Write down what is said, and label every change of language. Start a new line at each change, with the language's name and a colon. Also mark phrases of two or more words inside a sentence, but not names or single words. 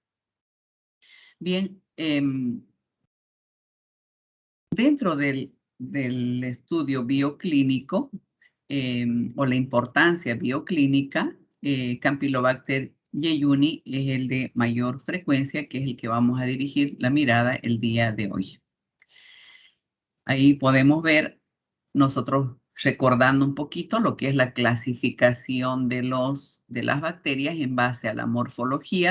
Spanish: Bien, dentro del del estudio bioclínico o la importancia bioclínica, Campylobacter jejuni es el de mayor frecuencia, que es el que vamos a dirigir la mirada el día de hoy. Ahí podemos ver, nosotros recordando un poquito lo que es la clasificación de las bacterias en base a la morfología.